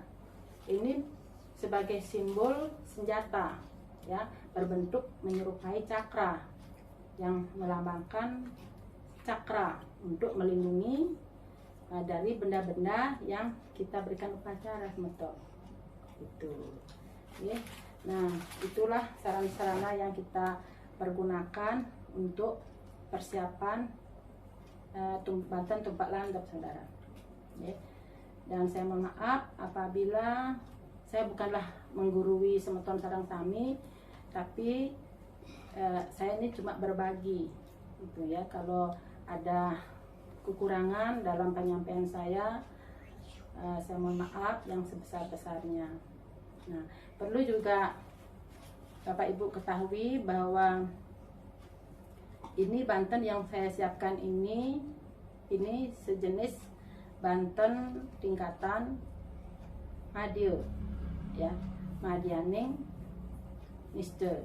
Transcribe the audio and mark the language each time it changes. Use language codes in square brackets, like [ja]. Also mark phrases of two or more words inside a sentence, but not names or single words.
[id] Ini sebagai simbol senjata, ya, berbentuk menyerupai cakra yang melambangkan cakra untuk melindungi dari benda-benda yang kita berikan upacara, teman-teman. Itu, ya. Nah, itulah sarana-sarana yang kita pergunakan untuk persiapan Banten tumpak landep, saudara. Ya. Dan saya mohon maaf apabila saya bukanlah menggurui [ban] semeton sarang sami, [id] tapi saya ini cuma berbagi, gitu ya. Kalau ada kekurangan dalam penyampaian saya mohon maaf yang sebesar-besarnya. Nah, perlu juga Bapak Ibu ketahui bahwa ini Banten yang saya siapkan ini sejenis Banten tingkatan Madya, ya, Madyaning Niste.